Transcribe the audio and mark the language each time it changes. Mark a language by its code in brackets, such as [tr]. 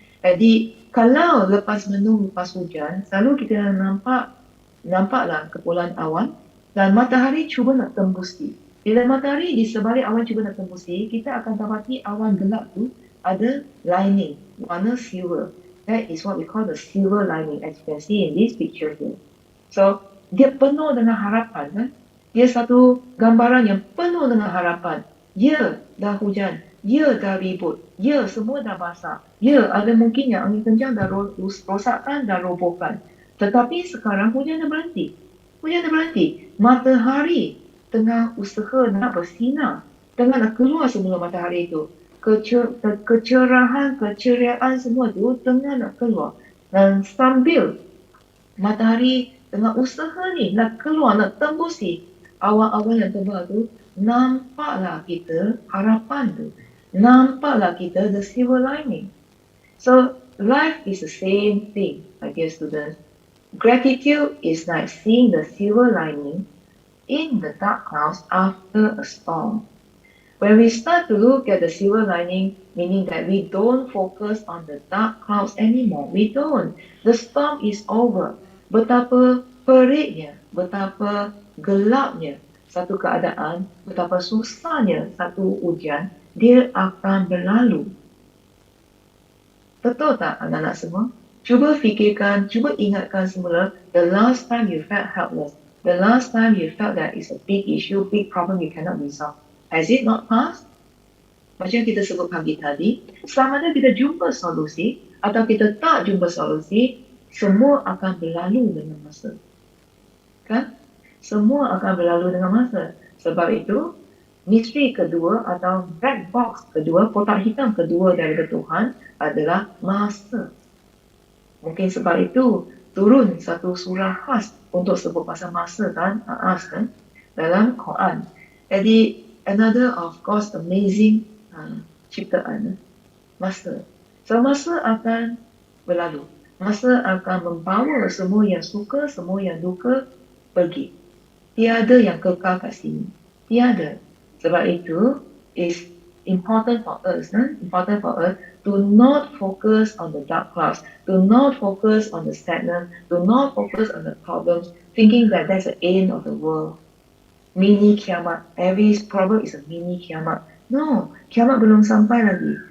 [ms] Jadi kalau lepas mendung, lepas hujan, selalu kita nampaklah kepulan awan dan matahari cuba nak tembusi. Bila matahari di sebalik awan cuba nak tembusi, kita akan dapati awan gelap tu ada [en] lining, [ms] warna silver. [en] That is what we call the silver lining, as you can see in this picture here. [ms] So, dia penuh dengan harapan. Kan? Dia satu gambaran yang penuh dengan harapan. Ya, dah hujan. Ya, dah ribut. Ya, semua dah basah. Ya, ada mungkin yang angin kencang dah rosakkan, dah robohkan. Tetapi sekarang hujan dah berhenti. Matahari tengah usaha nak bersinar. Tengah nak keluar semula matahari itu. Kecerahan, keceriaan semua tu tengah nak keluar. Dan sambil matahari tengah usaha ni nak keluar, nak tembusi awan-awan yang tebal tu, nampaklah kita harapan tu. Nampaklah kita [en] the silver lining. So, life is the same thing, my dear students. Gratitude is like seeing the silver lining in the dark clouds after a storm. When we start to look at the silver lining, meaning that we don't focus on the dark clouds anymore. We don't. The storm is over. [ms] Betapa periknya, betapa gelapnya satu keadaan, betapa susahnya satu ujian, dia akan berlalu. Betul tak anak-anak semua? Cuba fikirkan, cuba ingatkan semula [en] the last time you felt helpless, the last time you felt that it's a big issue, big problem you cannot resolve. Has it not passed? [ms] Macam kita sebut pagi tadi, sama ada kita jumpa solusi atau kita tak jumpa solusi, semua akan berlalu dengan masa. Kan? Semua akan berlalu dengan masa. Sebab itu, misteri kedua atau [en] black box [ms] kedua, kotak hitam kedua daripada Tuhan adalah masa. Mungkin sebab itu turun satu surah khas untuk sebut pasal masa kan, kan dalam Quran. Jadi [en] another of course amazing [ms] ciptaan masa. So masa akan berlalu. Masa akan membawa semua yang suka, semua yang duka pergi. Tiada yang kekal kat sini. Tiada. Sebab itu [en] is important for us to not focus on the dark clouds, to not focus on the sadness, to not focus on the problems, thinking that that's the end of the world. Mini kiamat. Every problem is a mini kiamat. No, kiamat [ms] belum sampai lagi.